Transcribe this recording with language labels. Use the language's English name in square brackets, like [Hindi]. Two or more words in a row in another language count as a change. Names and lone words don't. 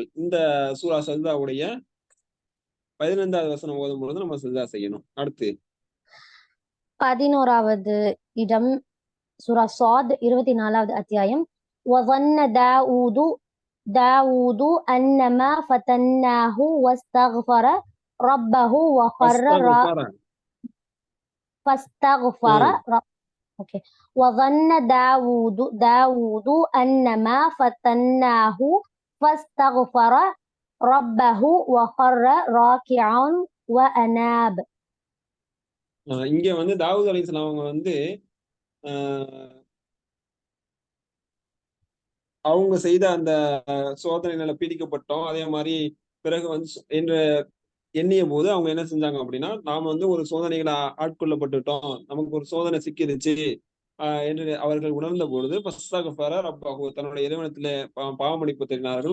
[Tamil] இந்த சூரா சஜ்தாவுடைய 15வது வசனம் ஓதும் பொழுது நம்ம சஜ்தா செய்யணும். அடுத்து 11வது இடம் சூரா ஸாத் 24வது அத்தியாயம். [Arabic] وظن داوود أنما فتناه واستغفر ربه فاستغفر اوكي وظن داوود أنما فتناه فاستغفر ربه وخر راكعا وأناب. [Tamil] இங்க வந்து தாவூத் அலைஹிஸ்ஸலாம் அவங்க வந்து ஆஹ் அவங்க செய்த அந்த சோதனையில பீடிக்கப்பட்டோம். அதே மாதிரி பிறகு வந்து என்று எண்ணிய போது அவங்க என்ன செஞ்சாங்க அப்படின்னா, நாம வந்து ஒரு சோதனைகளை ஆட்கொள்ளப்பட்டுட்டோம், நமக்கு ஒரு சோதனை சிக்கிருச்சு என்று அவர்கள் உணர்ந்த பொழுது [Arabic] فاستغفر ربه, [Tamil] தன்னுடைய இறைவனத்திலே பாவமன்னிப்பு தேடினார்கள்.